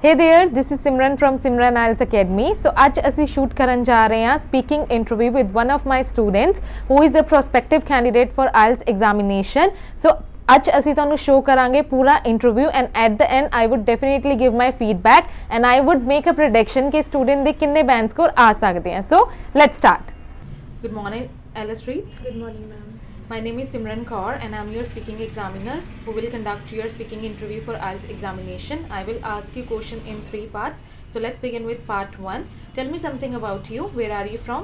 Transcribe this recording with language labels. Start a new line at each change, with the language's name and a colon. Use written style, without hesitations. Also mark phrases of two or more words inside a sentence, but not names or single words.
English: Hey there, this is Simran from Simran IELTS Academy. So
Punjabi: ਅੱਜ ਅਸੀਂ
English: shoot
Punjabi: ਕਰਨ ਜਾ ਰਹੇ ਹਾਂ
English: speaking interview with one of my students who is a prospective candidate for IELTS examination. So
Punjabi: ਅੱਜ ਅਸੀਂ ਤੁਹਾਨੂੰ
English: show
Punjabi: ਕਰਾਂਗੇ ਪੂਰਾ
English: interview and at the end I would definitely give my feedback and I would make a prediction
Punjabi: ਕਿ student ਦੇ ਕਿੰਨੇ band score ਆ ਸਕਦੇ हैं.
English: So let's start. Good morning, Alice Reed. Good morning, ma'am. My name is Simran Kaur and I'm your speaking examiner who will conduct your speaking interview for IELTS examination. I will ask you question in 3 parts. So let's begin with part 1. Tell me something about you. Where are you from?